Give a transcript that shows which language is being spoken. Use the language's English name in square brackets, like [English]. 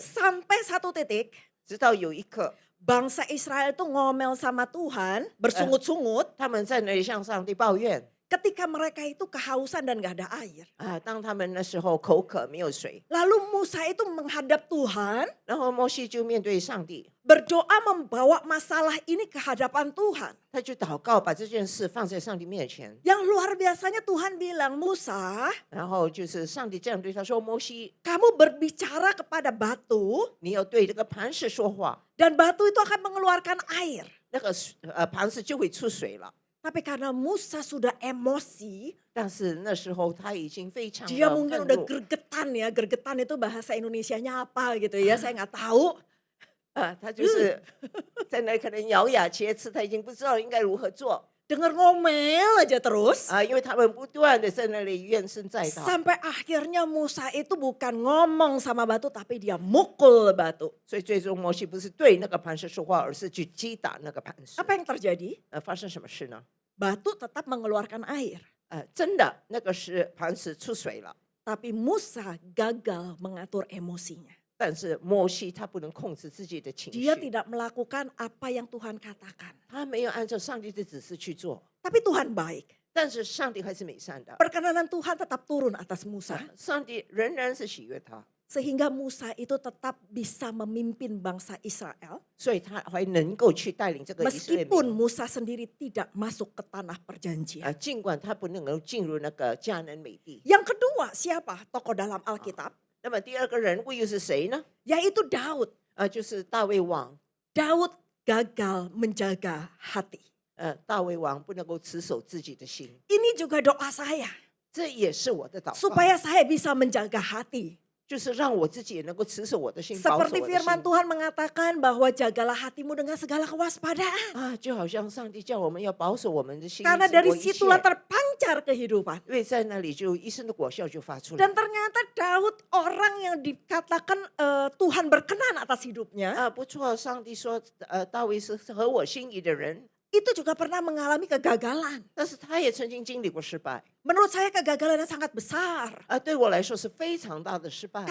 [Indonesian] Sampai satu titik, [Chinese] 直到有一刻， [Indonesian] bangsa Israel itu ngomel sama Tuhan, bersungut-sungut. [Chinese] 他们在那里向上帝抱怨。 [Indonesian] Ketika mereka itu kehausan dan gak ada air. [Chinese] 当他们那时候口渴没有水， [Indonesian] Lalu Musa itu menghadap Tuhan, [Chinese] 然后摩西就面对上帝， [Indonesian] berdoa membawa masalah ini ke hadapan Tuhan. [Chinese] 他就祷告，把这件事放在上帝面前。 [Indonesian] Yang luar biasanya Tuhan bilang, Musa, [Chinese] 然后就是上帝这样对他说：“摩西， [Indonesian] kamu berbicara kepada batu, [Chinese] 你要对这个磐石说话， [Indonesian] dan batu itu akan mengeluarkan air. [Chinese] 那个磐石就会出水了。” [Indonesian] Tapi karena Musa sudah emosi, [Chinese] 但是那时候他已经非常的 [Indonesian] dia mungkin udah [Chinese] 怒， [Indonesian] gergetan ya. Gergetan itu bahasa Indonesianya apa gitu ya, saya nggak tahu. [Chinese] 他就是在那里可能咬牙切齿，他已经不知道应该如何做。 [Indonesian] Dengar ngomel aja terus. [Chinese] 因为他们不断的在那里怨声载道， [Indonesian] Sampai akhirnya Musa itu bukan ngomong sama batu, tapi dia mukul batu. [Chinese] 所以最终摩西不是对那个磐石说话，而是去击打那个磐石。 [Indonesian] Apa yang terjadi? [Chinese] 发生什么事呢？ [Indonesian] Batu tetap mengeluarkan air. [Chinese] 真的那个是磐石出水了， [Indonesian] Tapi Musa gagal mengatur emosinya. [Chinese] 但是摩西他不能控制自己的情绪， [Indonesian] Dia tidak melakukan apa yang Tuhan katakan. [Chinese] 他没有按照上帝的指示去做， [Indonesian] Tapi Tuhan baik. [Chinese] 但是上帝还是美善的， [Indonesian] Perkenanan Tuhan tetap turun atas Musa. [Chinese] 上帝仍然是喜悦他， [Indonesian] Sehingga Musa itu tetap bisa memimpin bangsa Israel. [Chinese] 所以他还能够去带领这个以色列 [Indonesian] Meskipun [Chinese] 民。 [Indonesian] Musa sendiri tidak masuk ke tanah perjanjian. [Chinese] 尽管他不能够进入那个迦南美地。 [Indonesian] Yang kedua siapa tokoh dalam Alkitab? [Chinese] 那么第二个人物又是谁呢？ [Indonesian] Yaitu Daud. [Chinese] 就是大卫王。 [Indonesian] Daud gagal menjaga hati. [Chinese] 大卫王不能够持守自己的心， [Indonesian] Ini juga doa saya. [Chinese] 这也是我的祷告， [Indonesian] Supaya saya bisa menjaga hati. [Chinese] 就是让我自己也能够持守我的心，保守 [Indonesian] Seperti [Chinese] 我的 [Indonesian] firman [Chinese] 心。 [Indonesian] Tuhan mengatakan bahwa jagalah hatimu dengan segala kewaspadaan. [Chinese] 就好像上帝叫我们要保守我们的心， [Indonesian] Karena dari [Chinese] 过一切 [Indonesian] situlah terpancar kehidupan. [Chinese] 因为在那里就一生的果效就发出来。 [Indonesian] Dan ternyata Daud orang yang dikatakan Tuhan berkenan atas hidupnya. [Chinese] 不错，上帝说，大卫是合我心意的人， [Indonesian] Itu juga pernah mengalami kegagalan. [Chinese] 但是他也曾经经历过失败。 [Indonesian] Menurut saya kegagalannya sangat besar. [Chinese] 对我来说是非常大的失败，